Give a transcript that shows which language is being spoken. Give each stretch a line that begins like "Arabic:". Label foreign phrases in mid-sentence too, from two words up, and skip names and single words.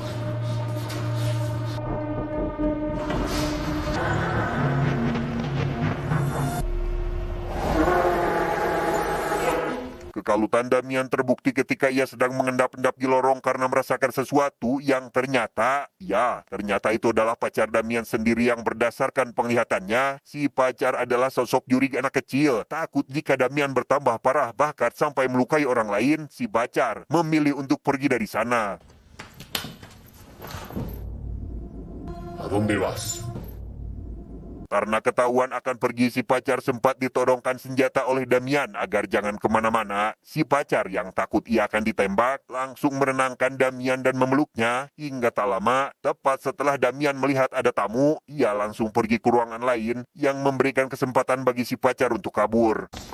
Indonesian: Kekalutan Damian terbukti ketika ia sedang mengendap-endap di lorong karena merasakan sesuatu yang ternyata itu adalah pacar Damian sendiri yang berdasarkan penglihatannya, si pacar adalah sosok jurig anak kecil. Takut jika Damian bertambah parah bahkan sampai melukai orang lain, si pacar memilih untuk pergi dari sana.
Spanish: ¿A dónde vas?
Indonesian: Karena ketahuan akan pergi, si pacar sempat ditodongkan senjata oleh Damian agar jangan kemana-mana. Si pacar yang takut ia akan ditembak langsung menenangkan Damian dan memeluknya. Hingga tak lama, tepat setelah Damian melihat ada tamu, ia langsung pergi ke ruangan lain yang memberikan kesempatan bagi si pacar untuk kabur.